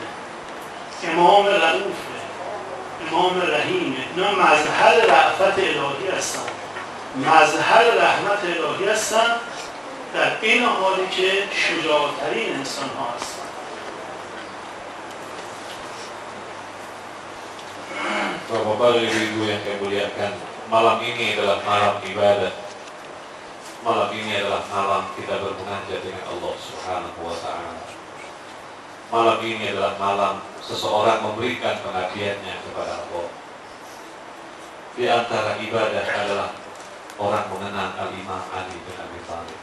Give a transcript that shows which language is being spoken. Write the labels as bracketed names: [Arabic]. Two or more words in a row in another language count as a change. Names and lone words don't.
[Persian] امام رؤوفه، امام رحیمه. اینا مظهر رأفت الهی هستن، مظهر رحمت الهی هستن، در این حالی که شجاعترین انسان ها هستن. [Indonesian] Bapak Ibu yang saya muliakan, malam ini adalah malam ibadah. Malam ini adalah malam kita bermunajat dengan Allah [Arabic] سبحانه وتعالى. [Indonesian] Malam ini adalah malam seseorang memberikan pengabdiannya kepada Allah. Di antara ibadah adalah orang mengenang Al-Imam Ali bin Abi Thalib.